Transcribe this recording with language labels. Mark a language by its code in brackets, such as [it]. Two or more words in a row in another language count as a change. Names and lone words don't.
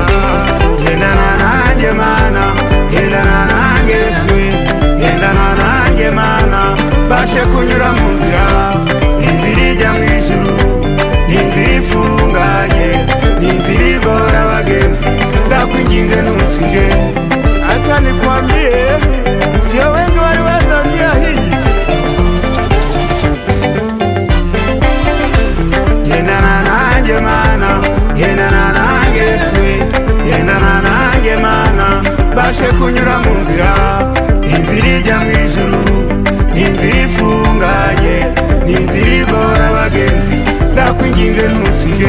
[rw] Gendana nanjye mana, gendana nanjye Yesu, gendana nanjye mana, bashe kunyura mu nzira, inzira ijya mu ijuru, inzira ifunganye, inzira igora abagenzi, ndakwinginze ntusige. [sw] Acha nikwambie, sio wengi waliweza njia hii. [rw] Gendana nanjye mana, gendana nanjye Yesu, gendana nanjye mana, bashe kunyura mu nzira, inzira ijya mu ijuru, inzira ifunganye, inzira igora abagenzi, ndakwinginze ntusige.